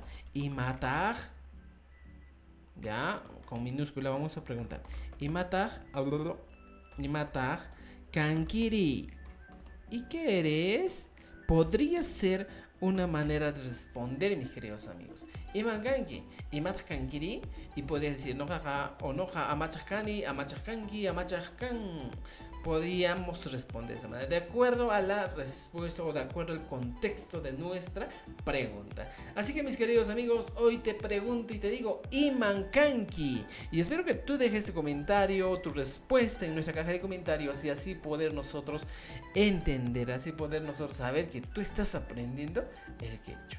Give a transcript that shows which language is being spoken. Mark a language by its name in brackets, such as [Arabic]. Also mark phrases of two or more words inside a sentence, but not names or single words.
[Spanish] Imataj, ya, con minúscula vamos a preguntar. [Quechua] Imataj kankiri. [Spanish] ¿Y qué eres? Podría ser una manera de responder, mis queridos amigos. [Quechua] Iman kanki, imataj kankiri. [Spanish] Y podría decir nojaja o [Quechua] noja amachajkani, amachajkanki, amachajkan. [Spanish] Podríamos responder de esa manera, de acuerdo a la respuesta o de acuerdo al contexto de nuestra pregunta. Así que, mis queridos amigos, hoy te pregunto y te digo [Quechua] Iman kanki. [Spanish] Y espero que tú dejes tu comentario, tu respuesta en nuestra caja de comentarios y así poder nosotros entender, así poder nosotros saber que tú estás aprendiendo el quechua.